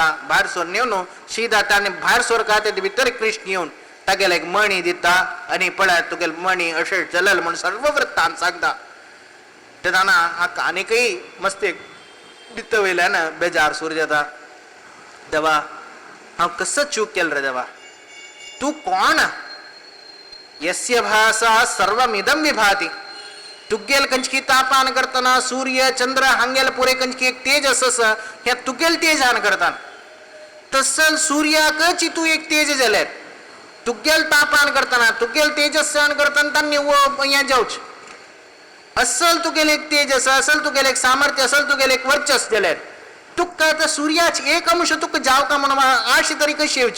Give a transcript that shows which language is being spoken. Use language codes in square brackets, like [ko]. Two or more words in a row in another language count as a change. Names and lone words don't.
[kok] भायर सोरून येवन शिदा ताणें भायर सोरका ते भितर कृष्ण येवन तागेले एक मणी दिता आनी पळय तुगेले मणी अशें चलल म्हूण सर्व वृत्तांत सांगता. तेन्ना हाका आनीकय मस्तेक भित्त वयल्यान बेजार सूर जाता. देवा हांव कसो चूक केलो रे देवा. तूं कोण [sa] यस्य भासा सर्वमिदं विभाति. [kok] तुगेल कंचकी तापान करतना सूर्य चंद्र हांगेल पुरे कंचकी एक तेज आसा हे तुगेल तेजान करता. तसल सूर्याकच तूं एक तेज जाल्यार तुगेल तापान करतना तुगेल तेजस्सान करतना तांणी हें जावचें असल तुगेले एक तेजस, असल तुगेले एक सामर्थ्य, असल तुगेले एक वर्चस जाल्यार तुका त्या सूर्याच एक अंश तुका जाव का म्हणून आशी तरी कशी येवची.